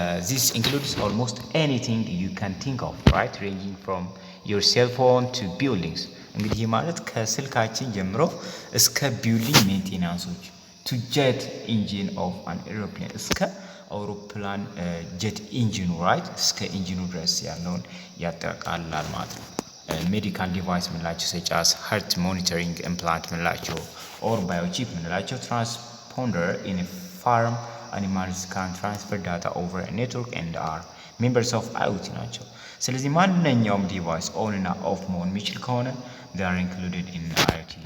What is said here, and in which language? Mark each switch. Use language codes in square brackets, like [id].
[en] This includes almost anything you can think of, right? Ranging from your cell phone to buildings. [am] እንግዲህ ማለት ከስልካችን ጀምሮ እስከ ቢልዲንግ ሜንቴናንሶች [en] to jet engine of an aeroplane [am] እስከ አውሮፕላን jet engine, right? እስከ ኢንጂኑ ድረስ ያለውን ያጠቃልላል ማለት ነው። ሜዲካል ዲቫይስ ምንላቸው [en] such as heart monitoring implant ምንላቸው or biochip ምንላቸው transponder in a farm animals can transfer data over a network and are members of IoT [am] ናቸው። ስለዚህ ማንኛውም ዲቫይስ ኦን እና ኦፍ መሆን የሚችል ከሆነ [en] they are included in IoT.